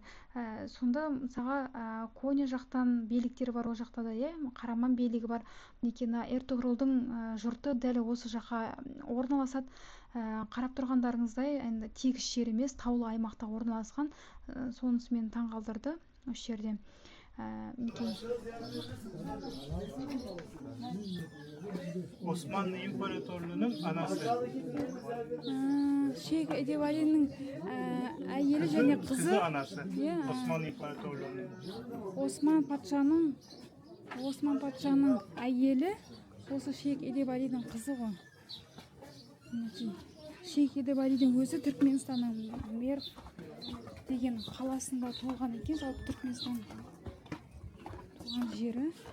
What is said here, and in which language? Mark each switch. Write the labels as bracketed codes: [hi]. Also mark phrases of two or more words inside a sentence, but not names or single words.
[kk] Сонда мысалға Коня жақтан биліктер бар, о жақта да, Қараман билігі бар. Эртугрулдың жұрты дәл осы жаққа орналасады. Қарап тұрғандарыңыздай тегіс жер емес, таулы аймақта орналасқан. Сонысы мені таң қалдырды осы жерде. [tr] Osmanlı İmparatorluğu'nun anası. [kk] Шейх Эдебалиның әйелі және қызы. [tr] Kızı anası. Osmanlı İmparatorluğu'nun. [kk] Осман патшаның әйелі осы Шейх Эдебалидің қызы ғой. Шейх Эдебалидің өзі Түркменстанның Мерв деген қаласында туылған екен. Жалпы Түркменстан туған жері.